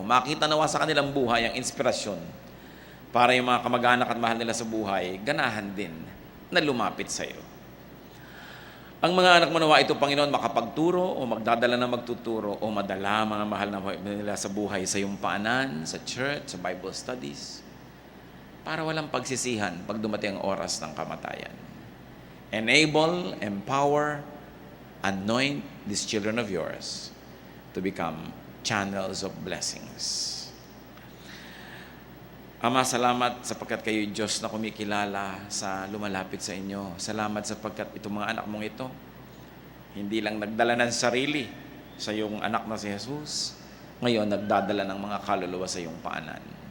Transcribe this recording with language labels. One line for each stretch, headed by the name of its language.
Filipino: Makita nawa sa kanilang buhay ang inspirasyon para yung mga kamag-anak at mahal nila sa buhay, ganahan din na lumapit sa iyo. Ang mga anak mo nawa ito, Panginoon, makapagturo o magdadala na magtuturo o madala mga mahal na nila sa buhay sa iyong paanan, sa church, sa Bible studies, para walang pagsisihan pag dumating ang oras ng kamatayan.
English: Enable, empower, anoint these children of yours to become channels of blessings.
Filipino: Ama, salamat sapagkat kayo Diyos na kumikilala sa lumalapit sa inyo. Salamat sapagkat itong mga anak mong ito, hindi lang nagdala ng sarili sa iyong anak na si Jesus, ngayon nagdadala ng mga kaluluwa sa iyong paanan.